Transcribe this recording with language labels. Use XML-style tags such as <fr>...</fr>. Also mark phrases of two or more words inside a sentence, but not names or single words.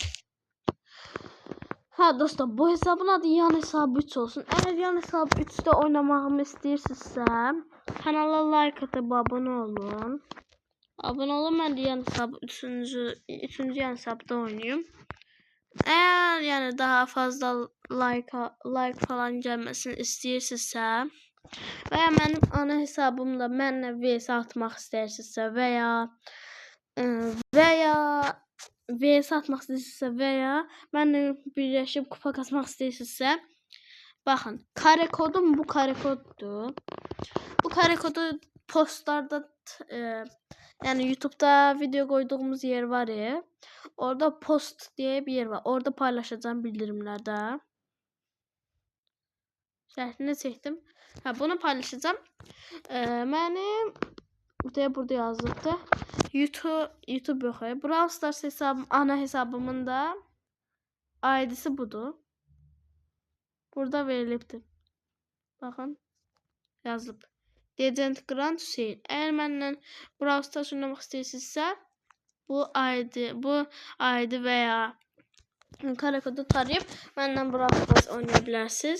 <az>Ha dostlar, bu hesabın adı yan hesabı 3 olsun. Eğer yan hesabı 3'te oynamağımı istəyirsinizsə,</az> <tr>kanala like atıp abone olun. Abone olun, ben de yan hesabı 3.</tr> <az>yan hesabda oynayayım.</az> <tr>Eğer yani daha fazla like falan gelmesini</tr> <az>istəyirsinizsə və ya mənim ana hesabımda mənlə vs atmaq istəyirsinizsə və ya vs atmaq istəyirsinizsə və ya mənlə birləşib kupa kasmaq istəyirsinizsə baxın,</az> <tr>kare kodum bu kare koddur. Bu kare kodu postlarda yani YouTube'da video koyduğumuz yer var ya. Orada post diye bir yer var. Orada paylaşacağım bildirimlerde. Şehrine çektim. Ha, bunu paylaşacağım. Benim de burada yazdıqda YouTube yok. Brawl Stars hesabım, ana hesabımın da ID'si budur.</tr> <az>Burada verilibdir. Bakın yazılıb. Legend Grand Hüseyin. Eğer mənlə Brawl Stars oynamaq istəyirsinizsə, bu ID və ya kare kodu tarayıb mənlə Brawl Stars oynaya bilərsiniz.</az>